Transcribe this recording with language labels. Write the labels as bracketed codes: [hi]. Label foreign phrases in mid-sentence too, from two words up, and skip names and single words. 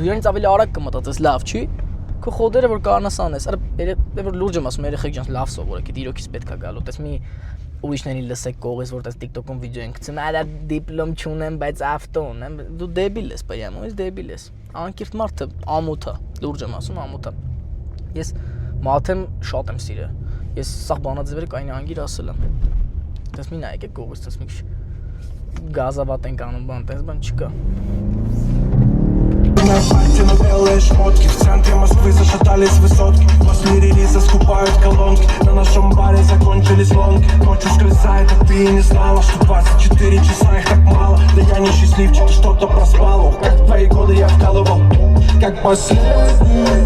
[hy] իրենից ավելի արագ կմտածես, լավ չի։ Քո խոդերը որ կանաս անես, այլ որ լուրջ եմ ասում, երեխեք ջան, լավ սովորեք, դա իրոքից պետք է գալու, տես մի ուրիշներին լսեք կողից, որ տես TikTok-ում վիդեո են գցում, այլ դիպլոմ չունեմ, բայց ավտո ունեմ, դու դեբիլ ես, պայամ, ես դեբիլ ես։ Անկիրթ մարդը ամոթ է, լուրջ եմ ասում, ամոթ է։ Ես մաթեմ շատ եմ սիրել։ Ես սաղ բանաձևերը կային անգիր ասել եմ։ Դες մի նայեք կողից, դες մի քիչ գազավատ ենք անում բան, դες բան չկա։ [ru] На парте на белые шмотки. В центре Москвы зашатались высотки. После релиза скупают колонки. На нашем баре закончились лонги. Ночь ускользает, а ты и не знала, что 24 часа их так мало. Да я не счастливчик, что-то проспал. Ох, как твои годы я вкалывал, как последний.